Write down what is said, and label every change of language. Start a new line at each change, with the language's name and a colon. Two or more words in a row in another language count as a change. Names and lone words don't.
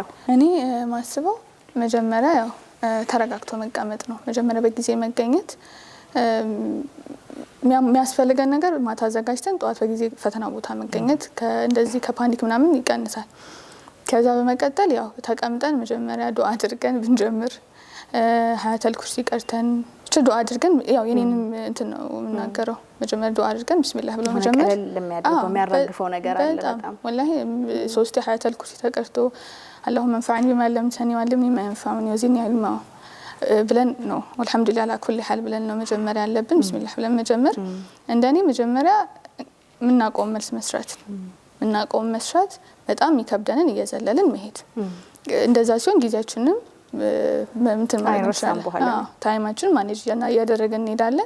Amharic: እኔ ማስበው መጀመሪያ ያው ተረጋግቶ መቀመጥ ነው። መጀመሪያ በጊዜ መገኘት የሚያስፈልገን ነገር ማታ አዘጋጅተን ጠዋት በጊዜ ፈተና ቦታ መገኘት እንደዚህ ከፓኒክ ምናምን ይቀንሳል። ከዛ በመቀጠል ያው ተቀምጠን መጀመሪያ ዱአ አድርገን ብንጀምር ሀያተል ኩርሲ ቀርተን ብቻ አክቹሊ ዱዓ አድርገን ያው የኔንም እንትን ነው የምናገረው መጀመሪያ ዱዓ አድርገን ቢስሚላህ ብሎ መጀመር ለሚያደርገው የሚያራግፈው ነገር አለ በጣም ወላሂ 3 ሐያተል ኩርሲ ተቀርቶ
Arabic: اللهم انفعني بما علمتني وعلمني ما ينفعني وزدني علما
Amharic: ብለን ነው
Arabic: الحمد لله على كل حال
Amharic: ብለን ነው መጀመሪያ ያለብን ቢስሚላህ ብለን መጀመር እንደኔ መጀመሪያ ምናቆም መልስ መስራት በጣም ይከብደንን እየዘለልን መሄድ እንደዛ ሲሆን ጊዜያችንን እንትን ማለት ነው ታይማችን ማኔጅ ያደረገን እንሄዳለን